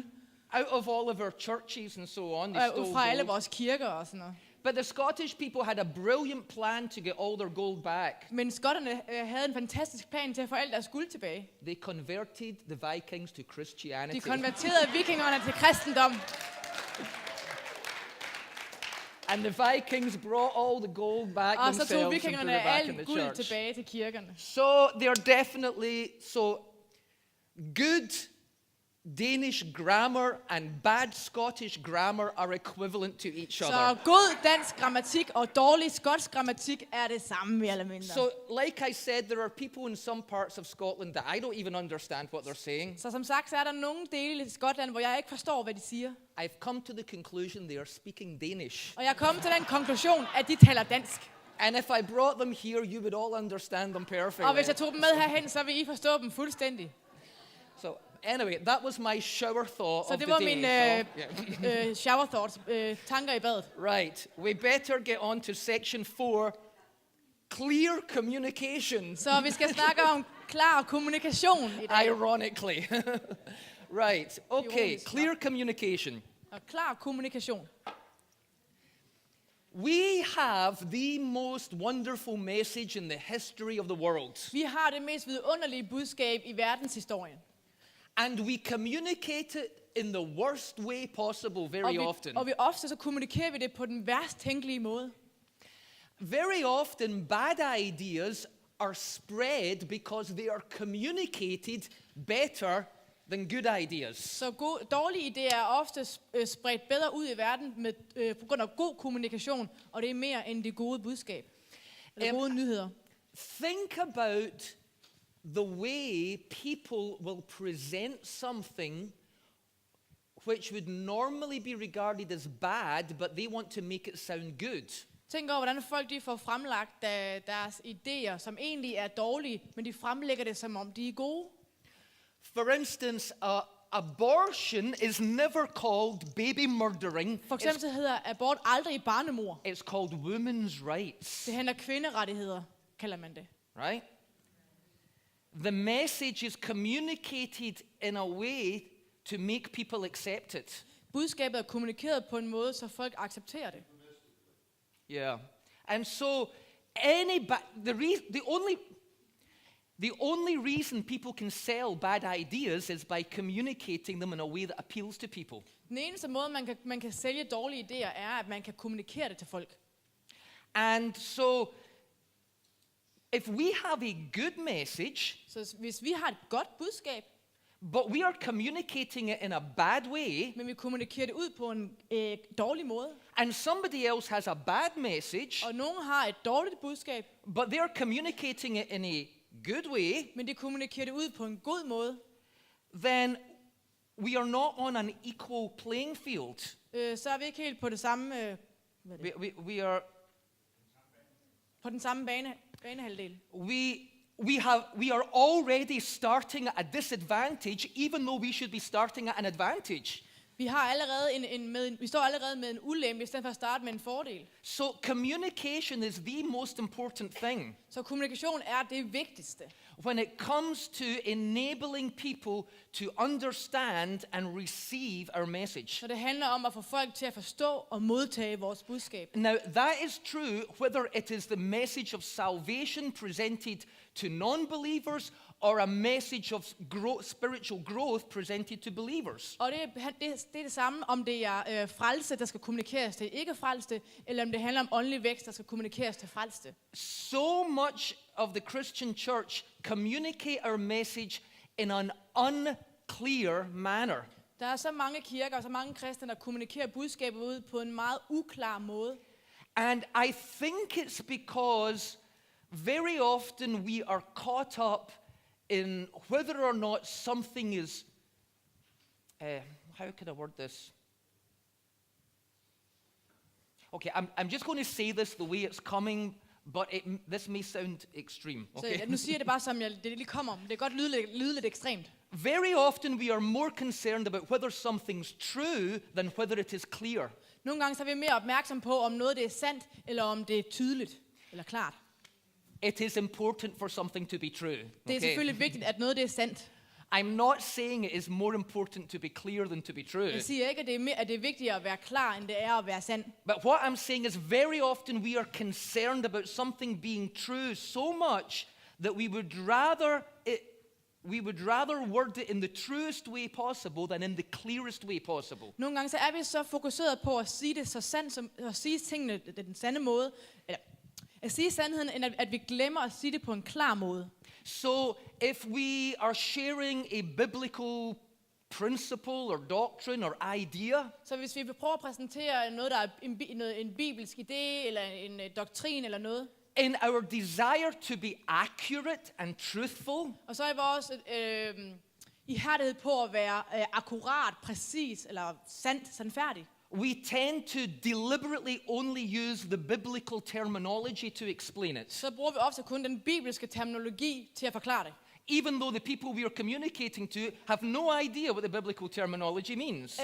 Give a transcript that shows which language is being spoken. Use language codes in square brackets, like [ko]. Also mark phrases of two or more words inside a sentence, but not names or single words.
[en] all of our churches and so on. They [da] Og [en] stole [da] fra alle [en] gold. [da] vores kirker og sådan noget. [en] But the Scottish people had a brilliant plan to get all their gold back. [da] Men skotterne havde en fantastisk plan til at få alt deres guld tilbage. [en] They converted the Vikings to Christianity. [da] De konverterede vikingerne til kristendom. [en] And the Vikings brought all the gold back [da] Og så [en] themselves [da] tog [en] and put it [da] vikingerne [en] back in [da] alt [en] the [da] guld [en] church. [da] tilbage til kirkerne. [en] So they're definitely, good Danish grammar and bad Scottish grammar are equivalent to each [da] Så [en] other. [da] god dansk grammatik og dårlig skotsk grammatik er det samme mere eller mindre. [en] So, like I said, there are people in some parts of Scotland that I don't even understand what they're saying. [da] Så som sagt, så er der nogle dele i Skotland, hvor jeg ikke forstår, hvad de siger. [en] I've come to the conclusion they are speaking Danish. [da] Og jeg er kommet til den konklusion, at de taler dansk. [en] And if I brought them here, you would all understand them perfectly. [da] Og hvis jeg tog dem med herhen, så vil I forstå dem fuldstændig. [en] So, anyway, that was my shower thought [da] Så [en] of [da] det [en] the [da] var [en] day. mine shower thoughts, [da] tanker i badet. [en] Right, we better get on to section 4, clear communication. [da] Så vi skal snakke om klar kommunikation i dag. [en] Ironically. Right, okay, [da] Ironisk, [en] clear communication. [da] Og klar kommunikation. [en] We have the most wonderful message in the history of the world. [da] Vi har det mest vidunderlige budskab i verdenshistorien. [en] And we communicate it in the worst way possible very often. [da] Og vi ofte så kommunikerer vi det på den værst tænkelige måde. [en] Very often bad ideas are spread because they are communicated better than good ideas. [da] Så dårlige idéer er ofte spredt bedre ud i verden på grund af god kommunikation, og det er mere end det gode budskab. Eller gode nyheder. [en] Think about the way people will present something which would normally be regarded as bad, but they want to make it sound good. [da] Tænk over, hvordan folk de får fremlagt deres idéer, som egentlig er dårlige, men de fremlægger det, som om de er gode. [en] For instance, abortion is never called baby murdering. [da] For eksempel så hedder abort aldrig barnemord. [en] It's called women's rights, [da] Det handler kvinderettigheder, kalder man det. [en] right? The message is communicated in a way to make people accept it. [da] Budskabet er kommunikeret på en måde, så folk accepterer det. [en] Yeah. And so the only reason people can sell bad ideas is by communicating them in a way that appeals to people. [da] Den eneste måde, man kan sælge dårlige idéer, er, at man kan kommunikere det til folk. [en] And so if we have a good message, [da] Så hvis vi har et godt budskab, [en] but we are communicating it in a bad way, [da] men vi kommunikerer det ud på en dårlig måde, [en] and somebody else has a bad message, [da] og nogen har et dårligt budskab, [en] but they're communicating it in a good way, [da] men de kommunikerer det ud på en god måde, [en] then we are not on an equal playing field. [da] så er vi ikke helt på det samme, [en] We are [da] på den samme banehalvdel. [en] we are already starting at a disadvantage, even though we should be starting at an advantage. [da] Vi har allerede vi står allerede med en ulempe i stedet for at starte med en fordel. [en] So communication is the most important thing [da] Så kommunikation er det vigtigste. [en] when it comes to enabling people to understand and receive our message. [da] Så det handler om at få folk til at forstå og modtage vores budskab. [en] Now, that is true whether it is the message of salvation presented to non-believers or a message of spiritual growth presented to believers. [da] Og det er det samme, om det er frelse, der skal kommunikeres til ikke-frelste, eller om det handler om åndelig vækst, der skal kommunikeres til frelste. [en] So much of the Christian church communicate our message in an unclear manner. [da] Der er så mange kirker og så mange kristne, der kommunikerer budskabet ud på en meget uklar måde. [en] And I think it's because very often we are caught up in whether or not something is, how can I word this? Okay, I'm just going to say this the way it's coming, but this may sound extreme. Okay? [da] Så nu siger jeg det bare, som det lige kommer. Det kan godt lyde lidt ekstremt. [en] Very often we are more concerned about whether something's true than whether it is clear. [da] Nogle gange så er vi mere opmærksom på, om noget det er sandt, eller om det er tydeligt, eller klart. [en] It is important for something to be true. [da] Det er selvfølgelig vigtigt, at noget det er sandt. [en] I'm not saying it is more important to be clear than to be true. [da] Jeg siger ikke, at det er vigtigere at være klar, end det er at være sand. [en] But what I'm saying is very often we are concerned about something being true so much that we would rather word it in the truest way possible than in the clearest way possible. [da] Nogle gange så er vi så fokuseret på at sige det så sandt, som at sige tingene den sande måde, eller at sige sandheden, end at vi glemmer at sige det på en klar måde. [en] So if we are sharing a biblical principle or doctrine or idea, [da] Så hvis vi vil prøve at præsentere noget, der er en bibelsk idé, eller en doktrin eller noget, [en] in our desire to be accurate and truthful, [da] og så er vores ihærdighed på at være akkurat, præcis eller sandt, sandfærdig, [en] we tend to deliberately only use the biblical terminology to explain it. [da] så bruger vi ofte kun den bibelske terminologi til at forklare det. [en] Even though the people we are communicating to have no idea what the biblical terminology means.